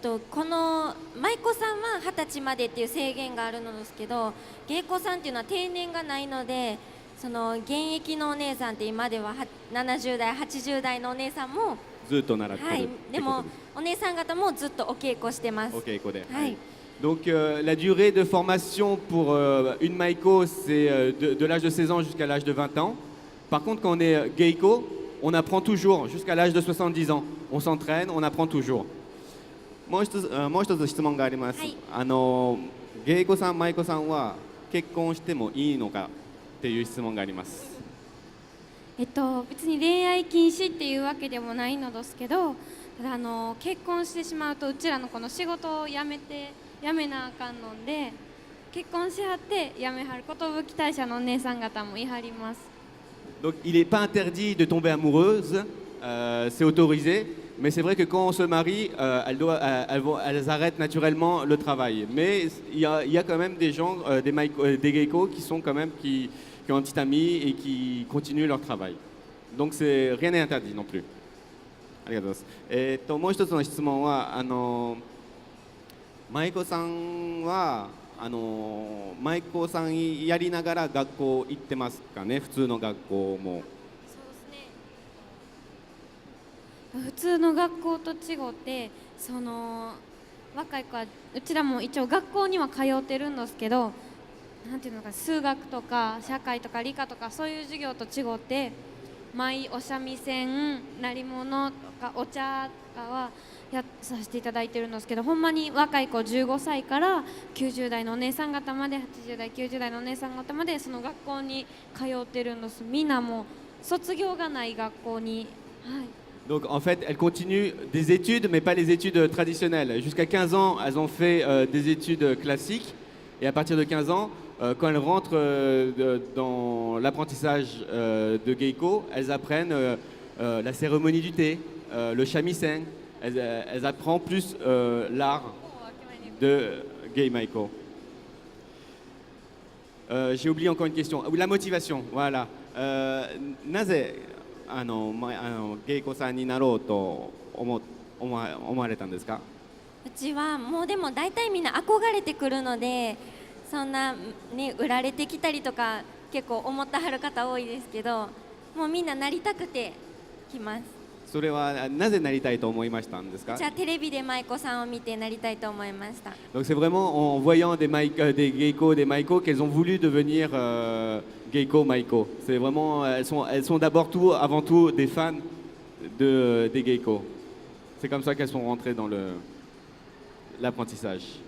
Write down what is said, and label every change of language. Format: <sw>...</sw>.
<ja>この舞妓さんは20歳までっていう制限があるのですけど、芸妓さんっていうのは定年がないので、その現役のお姉さんって今では70代80代のお姉さんも、ずっと習ってる、はい、でもお姉さん方もずっとお稽古してます。お稽古で。はい。</ja> <fr>Donc la durée de formation pour une maiko, c'est de l'âge de 16 ans jusqu'à l'âge de 20 ans. Par contre, quand on est geiko, on apprend toujours jusqu'à l'âge de 70 ans. On s'entraîne, on apprend toujours.</fr> <ja>もう一つ質問があります。はい。芸妓さん、舞妓さんは結婚してもいいのかっていう質問があります。別に恋愛禁止っていうわけでもないのですけど、ただ結婚してしまうとうちらのこの仕事を辞めなあかんので、結婚しはって辞めはる寿大社のお姉さん方もいはります。</ja> <fr>Donc il n'est pas interdit de tomber amoureuse, c'est autorisé, mais c'est vrai que quand on se marie, elles arrêtent naturellement le travail. Mais il y a quand même des gens, des geikos qui sont quand même qui ont un petit ami et qui continuent leur travail. Donc rien n'est interdit non plus.</fr> <ja>ありがとうございます。もう一つの質問は舞妓さんは舞妓さんやりながら学校行ってますかね、普通の学校も。普通の学校と違ってその若い子はうちらも一応学校には通ってるんですけど、なんていうのか、数学とか社会とか理科とかそういう授業と違って舞、お三味線、鳴り物とかお茶とかはやさせていただいてるんですけど、ほんまに若い子15歳から90代のお姉さん方まで、80代90代のお姉さん方までその学校に通ってるんです。みんなもう卒業がない学校に、はい。</ja> <fr>Donc en fait, elles continuent des études, mais pas les études traditionnelles. Jusqu'à 15 ans, elles ont fait des études classiques. Et à partir de 15 ans, quand elles rentrent dans l'apprentissage de geiko, elles apprennent la cérémonie du thé, le shamisen. Elles apprennent plus l'art de gei maiko. J'ai oublié encore une question. La motivation, voilà.</fr> <ja>なぜ芸妓さんになろうと思われたんですか。うちはもうでも大体みんな憧れてくるので、そんなね売られてきたりとか結構思ってはる方多いですけど、もうみんななりたくて来ます。それはなぜなりたいと思いましたんですか。じゃあテレビで舞妓さんを見てなりたいと思いました。</ja> <fr>Donc c'est vraiment en voyant des geikos, des maiko qu'elles ont voulu devenir geiko maiko. C'est vraiment elles sont d'abord avant tout des fans des geikos. C'est comme ça qu'elles sont rentrées dans l'apprentissage.</fr>